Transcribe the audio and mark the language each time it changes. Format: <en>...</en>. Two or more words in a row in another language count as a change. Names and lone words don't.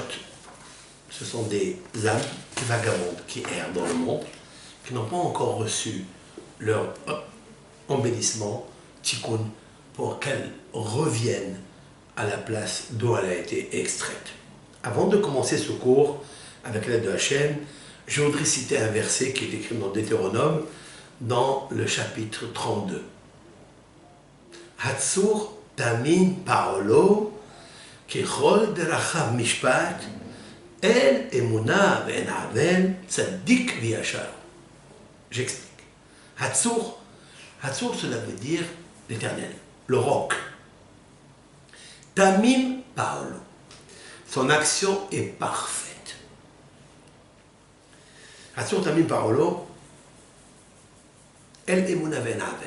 <fr>Ce sont des âmes qui vagabondent, qui errent dans le monde, qui n'ont pas encore reçu leur embellissement, tikkun, pour qu'elles reviennent à la place d'où elle a été extraite. Avant de commencer ce cours, avec l'aide de Hachem, je voudrais citer un verset qui est écrit dans Deutéronome, dans le chapitre 32.</fr> <he>הצור תמים פעלו כי כל דרכיו משפט אל אמונה ואין עול צדיק וישר.</he> <fr>J'explique. Hatzur, cela veut dire l'éternel, le roc.</fr> <he>תמים פעלו,</he> <fr>son action est parfaite.</fr> <he>הצור תמים פעלו, אל אמונה בן עול.</he>